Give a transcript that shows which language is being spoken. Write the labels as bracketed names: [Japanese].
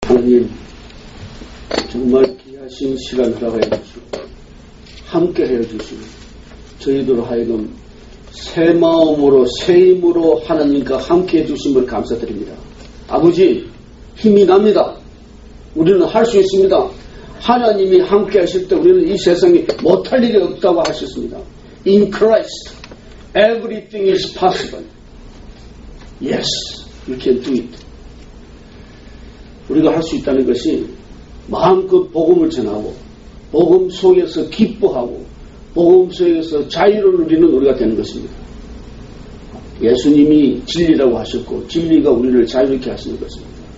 [Korean] 하나님, 정말 귀하신 시간 허락해 주시고 함께 해 주시고 저희들 하여금 새 마음으로 새 힘으로 하나님과 함께 해 주심을 감사드립니다. 아버지, 힘이 납니다. 우리는 할 수 있습니다. 하나님이 함께 하실 때 우리는 이 세상에 못할 일이 없다고 하셨습니다. [English] In Christ, everything is possible. Yes, you can do it. [Korean] 우리가 할 수 있다는 것이 마음껏 복음을 전하고 복음 속에서 기뻐하고 복음 속에서 자유를 누리는 우리가 되는 것입니다. 예수님이 진리라고 하셨고 진리가 우리를 자유롭게 하시는 것입니다.